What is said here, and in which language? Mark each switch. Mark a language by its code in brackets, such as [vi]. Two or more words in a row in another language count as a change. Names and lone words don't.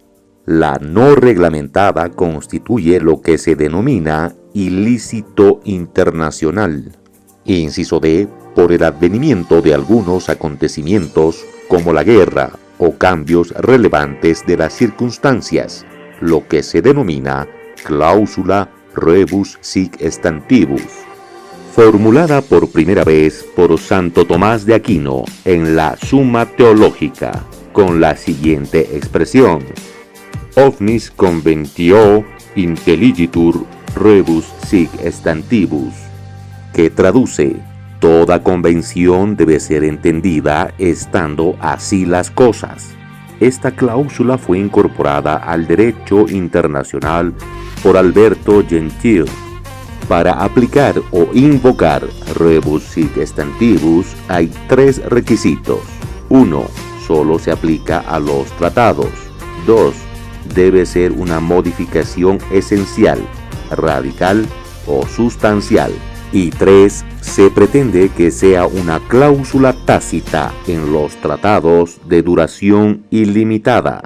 [es] La no reglamentada constituye lo que se denomina ilícito internacional. Inciso D, por el advenimiento de algunos acontecimientos como la guerra o cambios relevantes de las circunstancias, lo que se denomina cláusula [la] rebus sic stantibus. [es] Formulada por primera vez por Santo Tomás de Aquino en la Summa Theologica, con la siguiente expresión: [la] Omnis conventio intelligitur rebus sic stantibus, [es] que traduce: toda convención debe ser entendida estando así las cosas. Esta cláusula fue incorporada al derecho internacional por Alberto Gentil. Para aplicar o invocar [la] rebus sic stantibus [es] hay 3 requisitos. 1. Solo se aplica a los tratados. 2. Debe ser una modificación esencial, radical o sustancial. Y 3. Se pretende que sea una cláusula tácita en los tratados de duración ilimitada.